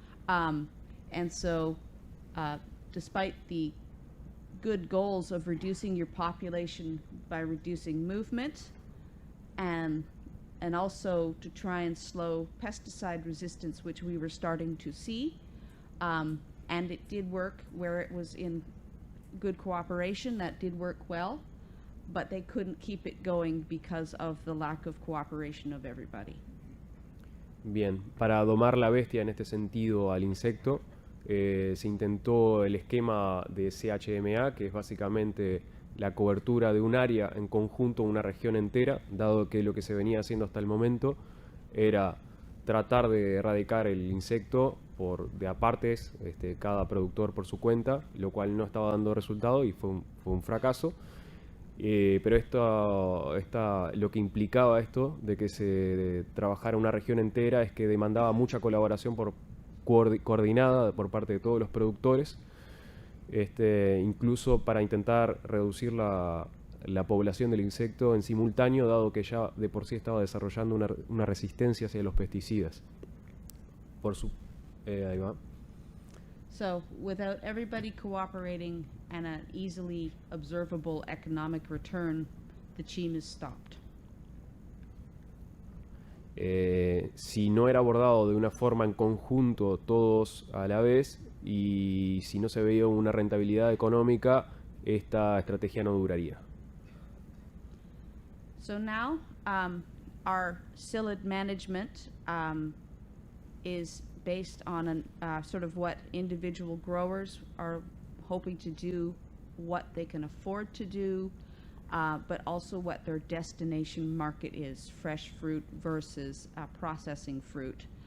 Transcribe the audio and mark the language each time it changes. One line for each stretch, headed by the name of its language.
English: And so despite the good goals of reducing your population by reducing movement and also to try and slow pesticide resistance, which we were starting to see, and it did work where it was in good cooperation, that did work well, but they couldn't keep it going because of the lack of cooperation of everybody.
Spanish: Bien, para domar la bestia en este sentido al insecto, se intentó el esquema de CHMA, que es básicamente la cobertura de un área en conjunto, una región entera, dado que lo que se venía haciendo hasta el momento era tratar de erradicar el insecto de a partes, cada productor por su cuenta, lo cual no estaba dando resultado y fue un fracaso. Pero lo que implicaba esto de que se trabajara una región entera es que demandaba mucha colaboración coordinada por parte de todos los productores, incluso para intentar reducir la población del insecto en simultáneo, dado que ya de por sí estaba desarrollando una resistencia hacia los pesticidas. Ahí va.
English: So without everybody cooperating and an easily observable economic return, the CHIMAs stopped.
Spanish: Si no era abordado de una forma en conjunto todos a la vez y si no se veía una rentabilidad económica, esta estrategia no duraría.
English: So now our psyllid management is based on sort of what individual growers are hoping to do, what they can afford to do, but also what their destination market is, fresh fruit versus processing fruit.